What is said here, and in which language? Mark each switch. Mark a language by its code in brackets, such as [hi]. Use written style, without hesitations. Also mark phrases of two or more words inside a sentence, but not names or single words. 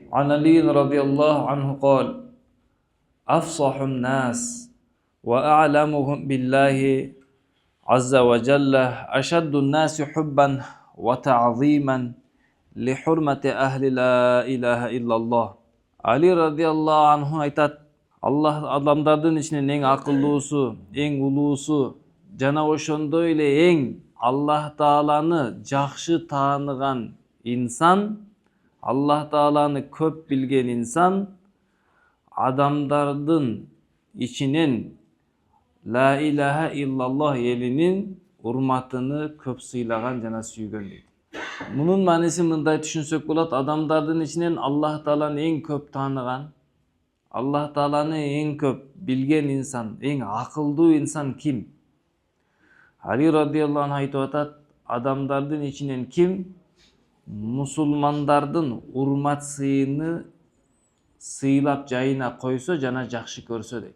[ar] عن علي رضي الله عنه قال أفصح الناس وأعلمهم بالله عز وجل أشد الناس حبا وتعظيما لحرمة أهل لا إله إلا الله. [ky] Али [ar] رضي الله عنه [ky] айтат, Аллах адамдардын ичинен эң акылдуусу, эң улуусу жана ошондой эле эң Аллах Тааланы жакшы тааныган инсан, Аллах Тааланы көп билген инсан адамдардын ичинен [ar] لا إله إلا الله [ky] элинин урматыны көп сыйлаган жана сүйгөн дейт. Мунун мааниси мындай түшүнсөк болот, адамдардын ичинен Аллах Тааланы эң көп тааныган, Аллах Тааланы эң көп билген инсан, эң акылдуу инсан ким? Али [ar] رضي الله عنه [ky] айтып атат, адамдардын ичинен ким мусулмандардын урмат сыйыны сыйлап жайына койсо жана жакшы көрсө дейт.